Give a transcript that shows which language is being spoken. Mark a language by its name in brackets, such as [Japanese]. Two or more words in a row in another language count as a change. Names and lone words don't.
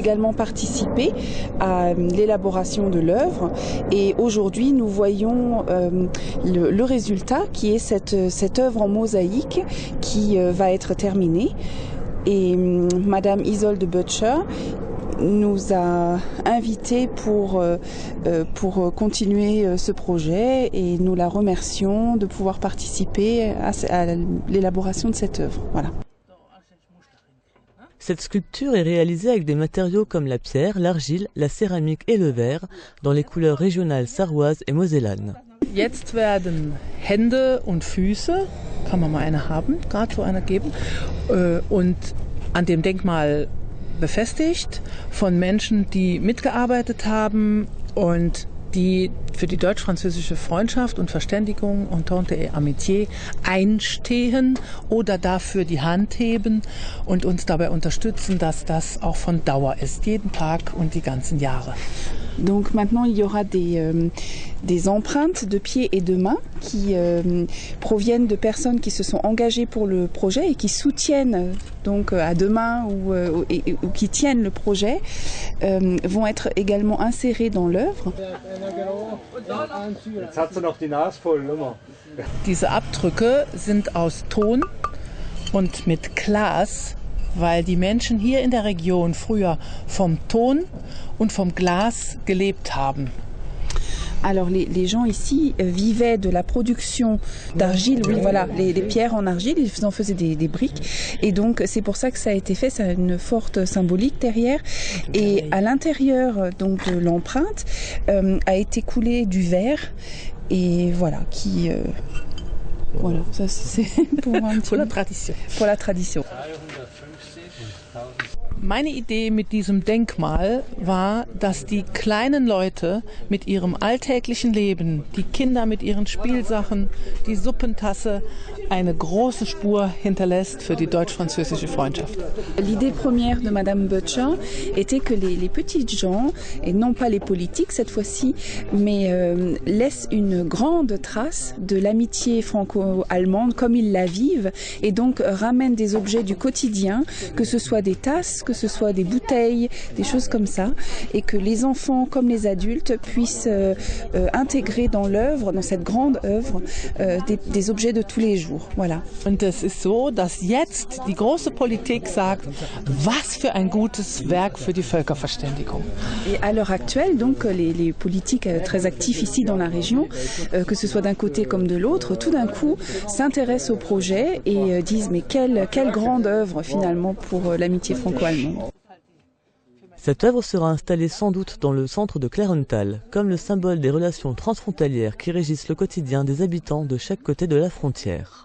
[French] également participé à l'élaboration de l'œuvre et aujourd'hui nous voyons le résultat qui est cette œuvre en mosaïque qui va être terminée et Madame Isolde Butcher nous a invités pour continuer ce projet et nous la remercions de pouvoir participer à l'élaboration de cette œuvre. Voilà. Cette sculpture est réalisée avec des matériaux comme la pierre, l'argile, la céramique et le verre, dans les couleurs régionales sarroises et mosellanes. [German] Jetzt werden Hände und Füße, kann man mal eine haben, gerade so eine geben, und an dem Denkmal befestigt von Menschen, die mitgearbeitet haben und die für die deutsch-französische Freundschaft und Verständigung, [French] Entente et Amitié, [German] einstehen oder dafür die Hand heben und uns dabei unterstützen, dass das auch von Dauer ist, jeden Tag und die ganzen Jahre. [French] Donc maintenant il y aura des empreintes de pieds et de mains qui proviennent de personnes qui se sont engagées pour le projet et qui soutiennent donc à deux mains ou qui tiennent le projet vont être également insérées dans l'œuvre. [German] Diese Abdrücke sind aus Ton und mit Glas, weil die Menschen hier in der Region früher vom Ton und vom Glas gelebt haben. [French] Alors les gens ici vivaient de la production d'argile, oui voilà, les pierres en argile, ils en faisaient des briques et donc c'est pour ça que ça a été fait, ça a une forte symbolique derrière et à l'intérieur donc de l'empreinte a été coulé du verre et voilà qui voilà, ça c'est pour la tradition. Pour la tradition. [German] Meine Idee mit diesem Denkmal war, dass die kleinen Leute mit ihrem alltäglichen Leben, die Kinder mit ihren Spielsachen, die Suppentasse, eine große Spur hinterlässt für die deutsch-französische Freundschaft. [French] L'idée première de Madame Butcher était que les petites gens, et non pas les politiques cette fois-ci, mais laissent une grande trace de l'amitié franco-allemande comme ils la vivent et donc ramènent des objets du quotidien, que ce soit des tasses, que ce soit des bouteilles, des choses comme ça, et que les enfants comme les adultes puissent intégrer dans l'œuvre, dans cette grande œuvre, des objets de tous les jours. Voilà. [German] Und es ist so, dass jetzt die große Politik sagt, was für ein gutes Werk für die Völkerverständigung. [French] Et à l'heure actuelle, donc, les politiques très actifs ici dans la région, que ce soit d'un côté comme de l'autre, tout d'un coup s'intéressent au projet et disent mais quelle grande œuvre finalement pour l'amitié franco-allemande. Cette œuvre sera installée sans doute dans le centre de Clairenthal, comme le symbole des relations transfrontalières qui régissent le quotidien des habitants de chaque côté de la frontière.